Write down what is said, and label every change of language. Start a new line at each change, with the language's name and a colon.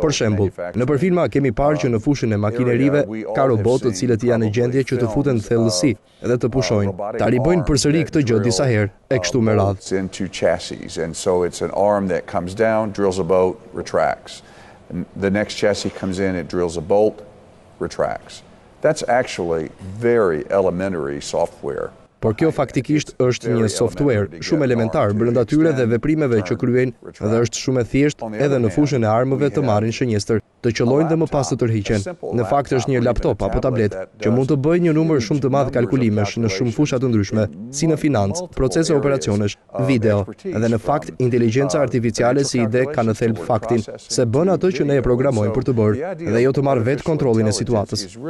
Albanian: Për shembull, nëpër filma kemi parë që në fushën e makinerive ka robotë të cilët janë në gjendje që të futen në thellësi dhe të pushojnë. Ta ribojnë përsëri këtë gjë disa herë e kështu me radhë.
English: Into chassis, and so it's an arm that comes down, drills a bolt, retracts. And the next chassis comes in, it drills a bolt, retracts. That's actually very elementary software.
Albanian: por kjo faktikisht është një software shumë elementar brenda tyre dhe veprimeve që kryejnë dhe është shumë e thjeshtë edhe në fushën e armëve të marrin shënjestër, të qellojnë dhe më pas të tërhiqen. Në fakt është një laptop apo tablet që mund të bëjë një numër shumë të madh kalkulimesh në shumë fusha të ndryshme, si në financë, procese operacionesh, video, dhe në fakt inteligjenca artificiale si ide ka në thelb faktin se bën atë që ne e programojmë për të bërë dhe jo të marrë vetë kontrollin e situatës.